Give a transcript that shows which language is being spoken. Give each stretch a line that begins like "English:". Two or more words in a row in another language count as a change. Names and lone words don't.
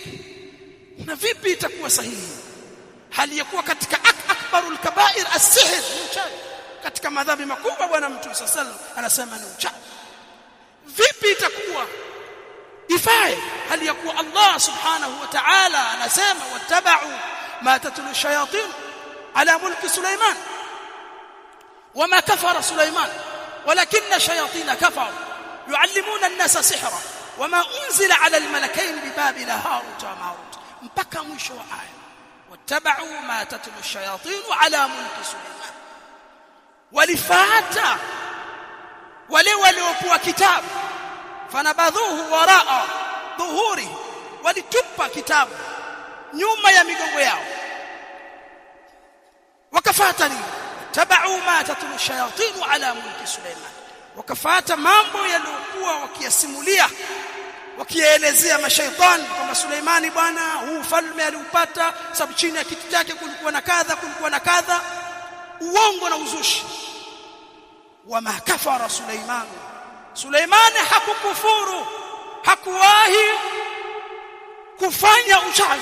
Swahili: Na vipi itakuwa sahihi hali ya kuwa katika
Arabic: أكبر الكبائر السحر,
Swahili: uchawi katika madhambi makubwa Bwana Mtume sallallahu anasema ni uchawi? Vipi itakuwa ifae hali ya kuwa Allah
Arabic: سبحانه وتعالى anasema واتبعوا ما تتلو الشياطين على ملك سليمان وما كفر سليمان ولكن الشياطين كفروا يعلمون الناس السحر وما أنزل على الملكين ببابل هاروت وماروت,
Swahili: mpaka mwisho wa aya.
Arabic: واتبعوا ما تتلو الشياطين على ملك سليمان,
Swahili: walifata wale waliopewa kitabu,
Arabic: فنبذوه وراء ظهور,
Swahili: walitupa kitabu nyuma ya migongo yao, wakafata nini?
Arabic: تبعوا ما تتلو الشياطين على ملك سليمان,
Swahili: wakafata mambo yaliokuwa wakiyasimulia, wakielezea mashaitani kama Suleimani bwana huu falme aliupata sababu chini ya kiti chake kulikuwa na kadha, kulikuwa na kadha, uongo na uzushi.
Arabic: وما كفر سليمان,
Swahili: Suleimani hakukufuru, hakuwahi kufanya uchawi.